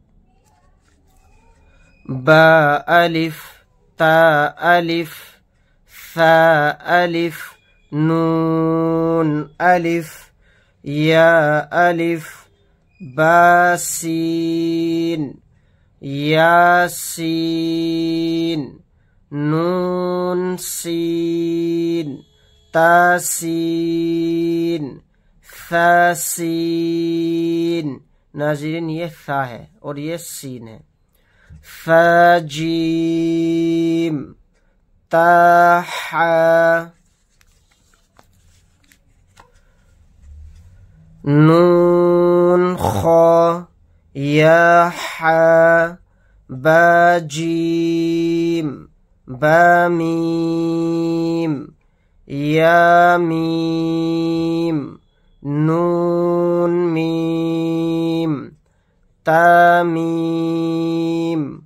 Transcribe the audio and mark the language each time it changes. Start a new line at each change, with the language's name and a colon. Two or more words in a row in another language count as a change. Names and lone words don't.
Arabic: با الف تا الف ثا الف نون الف یا الف با سین یا سین نون سین تا سین ثا سین۔
Urdu: ناظرین، یہ ثا ہے اور یہ سین ہے۔
Arabic: ثا جیم تا حا نون خا یا حا با جیم با میم یا میم نون میم تامیم